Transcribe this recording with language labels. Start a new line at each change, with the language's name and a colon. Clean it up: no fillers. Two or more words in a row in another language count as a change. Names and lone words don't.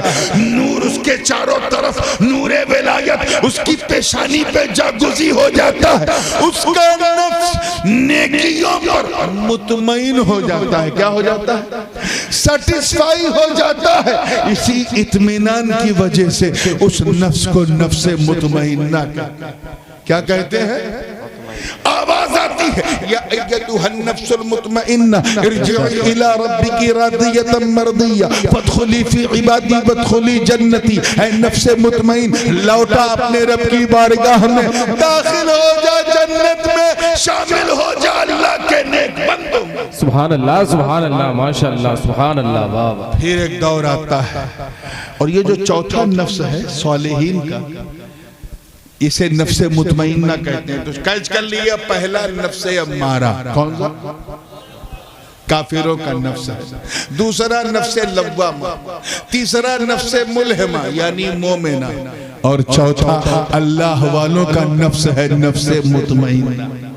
Hindi: नूर उसके चारों तरफ, नूरे विलायत उसकी पेशानी पे जागुजी हो जाता है, उसका नफ्स नेकियों पर मुतमईन हो जाता है। क्या हो जाता है? सेटिस्फाई हो जाता है। इसी इत्मीनान की वजह से उस नफ्स को नफ्से मुतमईन्ना क्या कहते हैं? आवाज आती है,
Arabic: يا أيتها النفس المطمئنة ارجعي إلى ربك راضية مرضية فادخلي في عبادي وادخلي جنتي.
Hindi: ऐ नफ्से मुतमइन, लौटा अपने रब की बारगाह में, दाखिल हो जा जन्नत में, शामिल हो जा अल्लाह के नेक बंदों में।
Arabic: سبحان الله، ما شاء الله، سبحان الله,
Hindi: वाह वाह। फिर एक दौर आता है, और ये जो चौथा नफ्स है सालिहीन का, इसे नफ्से मुतमइन्ना कहते हैं। तो कैच कर लिया, पहला नफ्से अम्मारा, कौन सा? काफिरों का नफ्स है। दूसरा नफ्से लव्वामा, तीसरा नफ्से मुल्हिमा यानी मोमिना, और चौथा अल्लाह वालों का नफ्स है नफ्से मुतमइन्ना।